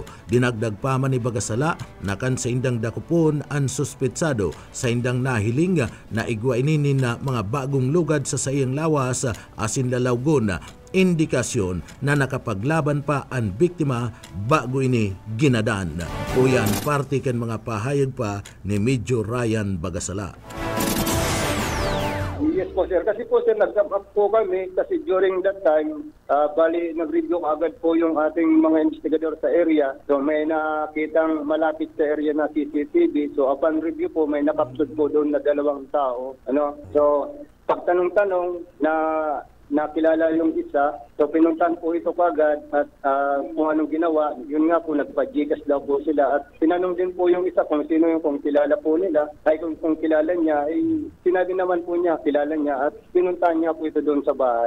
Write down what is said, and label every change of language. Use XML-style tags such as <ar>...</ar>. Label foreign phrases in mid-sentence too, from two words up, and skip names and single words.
<bik>Dinagdag pa man ni Bagasala na kan sa indang dakupon ang suspetsado sa indang nahiling na igwa ini na mga bagong lugad sa sayang lawas asin lalawgon, indikasyon na nakapaglaban pa ang biktima bago ini ginadan. Uyan parte kan mga pahayag pa ni Major Ryan Bagasala.</bik> <tl>Yes po sir. Kasi po sir, nag-up po kami kasi</tl> <en>during that time,</en> <tl>bali nag-review agad po yung ating mga investigador sa area. So may nakitang malapit sa area na CCTV. So</tl> <en>upon review</en> <tl>po, may nakapsod po doon na 2 tao. So pagtanong-tanong na nakilala yung isa, so pinuntan po ito kagad at kung anong ginawa, yun nga po nagpa-Gcash daw po sila at tinanong din po yung isa kung sino yung kung kilala po nila, ay kung kilala niya, ay sinabi naman po niya, kilala niya at pinuntan niya po ito doon sa bahay.</tl>